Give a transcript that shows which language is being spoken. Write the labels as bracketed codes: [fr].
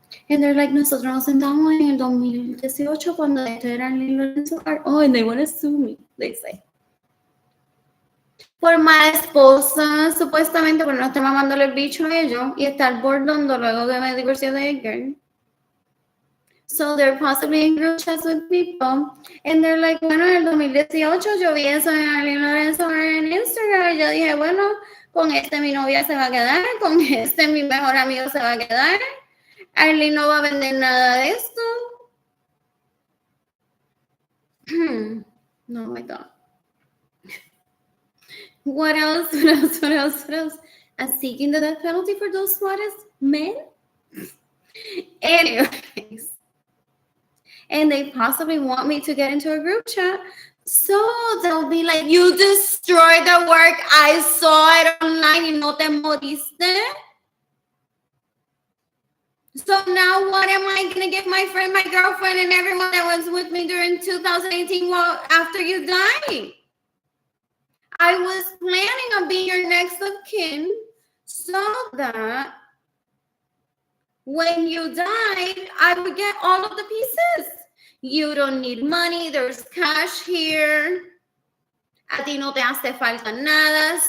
[en] And they're like, [es] nosotros nos sentamos en el 2018 cuando esto era el Lorenzo Art. [en] Oh, and they want to sue me, they say. [es] Por mala esposa, supuestamente, por no estar mamándole el bicho a ellos y estar bordando luego que me divorcié de Edgar. [en] So they're possibly in group chats with people. And they're like, [es] bueno, en el 2018 yo vi eso en Arlene Lorenzo en Instagram. Y yo dije, bueno, con este mi novia se va a quedar, con este mi mejor amigo se va a quedar. Arlene no va a vender nada de esto. [en] No, my God. What else? What else? What else? What else? Seeking the death penalty for those Suarez men? Anyways. And they possibly want me to get into a group chat. So they'll be like, you destroyed the work. I saw it online [es] y no te moriste. [en] So now what am I going to give my friend, my girlfriend, and everyone that was with me during 2018 after you died? I was planning on being your next of kin so that when you died, I would get all of the pieces. You don't need money. There's cash here. [es] A ti no te hace falta nada.